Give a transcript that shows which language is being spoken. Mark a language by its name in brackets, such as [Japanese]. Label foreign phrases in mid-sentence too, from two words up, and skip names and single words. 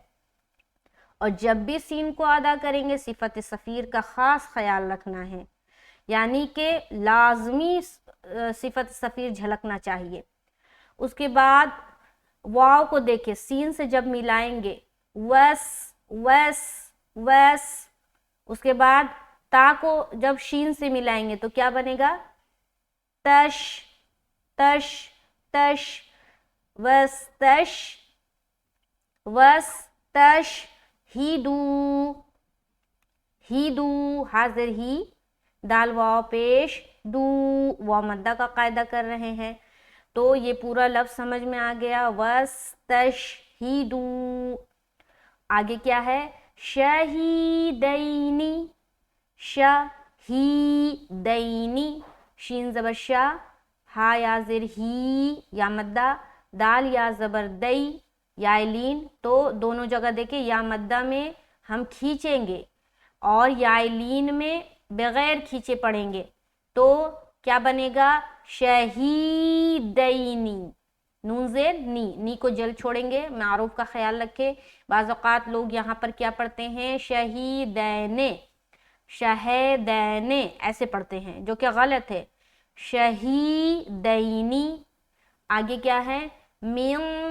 [Urdu] اور جب بھی سین کو ادا کریں گے صفت صفیر کا خاص خیال رکھنا ہے، یعنی کہ لازمی صفت صفیر جھلکنا چاہیے. اس کے بعد واؤ کو دیکھیں، سین سے جب ملائیں گے، وس وس وس. اس کے بعد تا کو جب شین سے ملائیں گے تو کیا بنے گا? तश तश तश। वस तश वस तश हीदू हीदू। حاضر ہی، دال واؤ پیش دو، واؤ مدہ کا قاعدہ کر رہے ہیں. تو یہ پورا لفظ سمجھ میں آ گیا. واستشهدوا۔ آگے کیا ہے? [Arabic] شهيدين شهيدين. [Urdu] شین زبر شا، ہا یا زیر ہی یا مدہ، دال یا زبر دئی یا لین. تو دونوں جگہ دیکھیں، یا مدہ میں ہم کھینچیں گے اور یا لین میں بغیر کھینچے پڑھیں گے. تو کیا بنے گا? شہیدینی، نون زیر نی کو جل چھوڑیں گے، معروف کا خیال رکھے. بعض اوقات لوگ یہاں پر کیا پڑھتے ہیں شہیدین، شہیدین ایسے پڑھتے ہیں جو کہ غلط ہے. شہیدینی. آگے کیا ہے من.